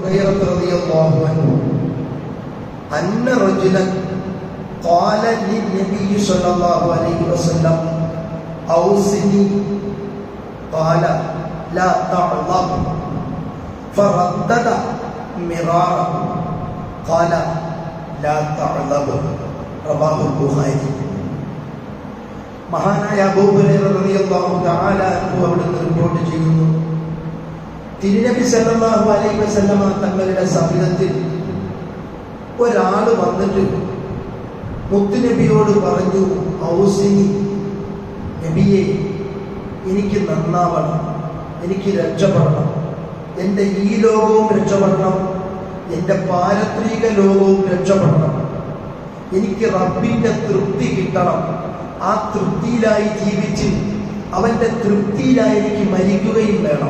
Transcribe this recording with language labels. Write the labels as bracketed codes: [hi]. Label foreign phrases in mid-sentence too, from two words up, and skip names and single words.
[ar] هريرة رضي الله عنه أن رجلا قال للنبي صلى الله عليه وسلم أوصني قال لا تعظم فردد مرارا قال لا تعظم رواه البخاري. [ml] മഹാനായ അബൂ ഹുറൈറ [ar] رضي الله تعالى عنه [ml] അവിടുന്ന് റിപ്പോർട്ട് ചെയ്യുന്നു, തിരുനബി [ar] صلى الله عليه وسلم [ml] തങ്ങളുടെ സവിധത്തിൽ ഒരാൾ വന്നിട്ട് മുത്തുനബിയോട് പറഞ്ഞു, ഔസിനി, നബിയെ എനിക്ക് നന്നാവണം, എനിക്ക് രക്ഷപ്പെടണം, എൻ്റെ ഈ ലോകവും രക്ഷപ്പെടണം, എൻ്റെ പാരത്രിക ലോകവും രക്ഷപ്പെടണം, എനിക്ക് റബ്ബിൻ്റെ തൃപ്തി കിട്ടണം, ആ തൃപ്തിയിലായി ജീവിച്ച് അവൻ്റെ തൃപ്തിയിലായി എനിക്ക് മരിക്കുകയും വേണം.